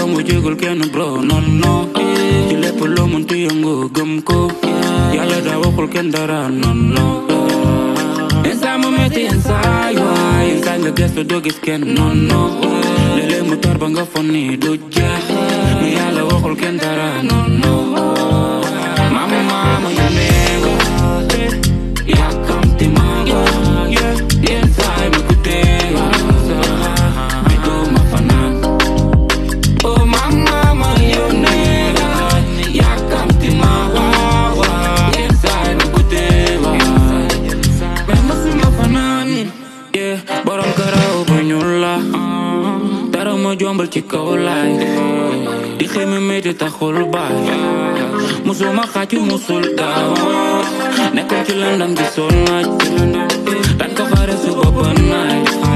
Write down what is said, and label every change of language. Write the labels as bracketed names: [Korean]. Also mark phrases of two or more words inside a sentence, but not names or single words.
[Wolof] jégul kenn bro [French] non non [Wolof] ci lépp loo mënti yëngu gëm ko yàlla daa waxul kenn dara [French] non non instant [Wolof] mu metti instant waay instant nga gëstu doo gis kenn [French] non non [Wolof] léeg-léeg mu tar ba nga fon ni du jeex mais yàlla waxul kenn dara non non [English] mama you never [Wolof] yàkkamti ma yenn saay ma ko dee mais doo ma fanaan [English] oh mama you never [Wolof] yàkkamti ma yenn saay ma ko dee mais masuma fanaan borom karaw bu ñuul la dara ma jombal ci kaw laay di xeme metti taxul baay musuma xaaju musul daaw nekkoon ci landam gi sol naaj dañ ko xaare suba ba naaj